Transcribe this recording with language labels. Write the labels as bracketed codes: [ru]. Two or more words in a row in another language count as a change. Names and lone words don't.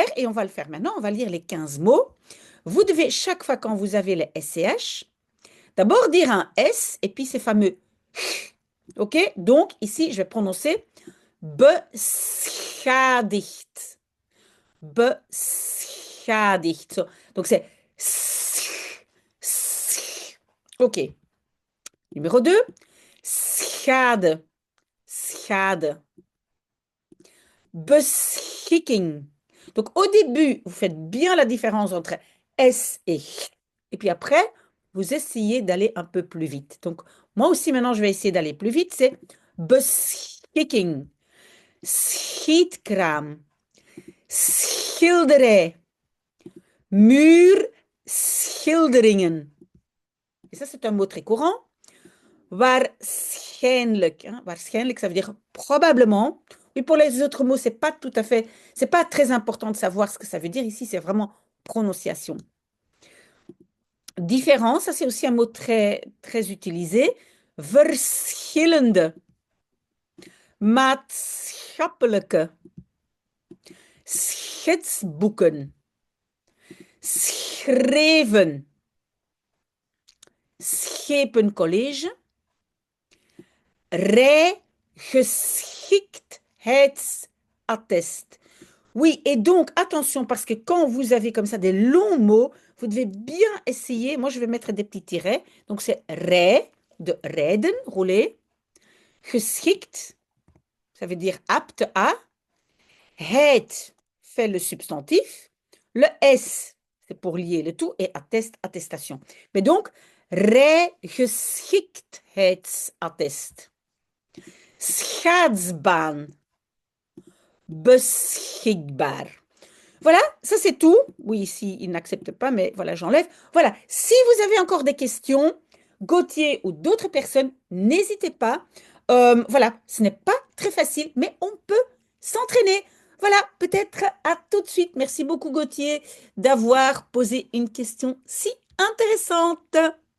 [fr] Et on va le faire maintenant, on va lire les 15 mots. Vous devez, chaque fois quand vous avez les SCH, d'abord dire un S et puis ces fameux. OK? Donc, ici, je vais prononcer beschadigt. Beschadigt. Donc, c'est. OK. Numéro 2. [nl] Schade. Schade. Beschikking. [fr] Donc, au début, vous faites bien la différence entre S et H. Et puis après, vous essayez d'aller un peu plus vite. Donc, moi aussi, maintenant, je vais essayer d'aller plus vite. [nl] C'est beschikking. Schietkraam. Schilderij. Muurschilderingen. [fr] Et ça, c'est un mot très courant. [nl] Waarschijnlijk. Hein? [fr] Waarschijnlijk, ça veut dire probablement. Et pour les autres mots, c'est pas tout à fait, c'est pas très important de savoir ce que ça veut dire. Ici, c'est vraiment prononciation. Différent, ça c'est aussi un mot très, très utilisé. [nl] Verschillende. Maatschappelijke. Schetsboeken. Schreven. Schepencollege. Rijgeschiktheidsattest. [fr] Oui, et donc attention, parce que quand vous avez comme ça des longs mots, vous devez bien essayer. Moi, je vais mettre des petits tirets. Donc, c'est rij, de rijden, rouler. [nl] Geschikt, [fr] ça veut dire apte à. Het fait le substantif. Le S, c'est pour lier le tout. Et attest, attestation. Mais donc, [nl] rijgeschiktheidsattest. Schaatsbaan. Beschikbaar. [fr] Voilà, ça c'est tout. Oui, ici, il n'accepte pas, mais voilà, j'enlève. Voilà, si vous avez encore des questions, Gauthier ou d'autres personnes, n'hésitez pas. Voilà, ce n'est pas très facile, mais on peut s'entraîner. Voilà, peut-être à tout de suite. Merci beaucoup, Gauthier, d'avoir posé une question si intéressante.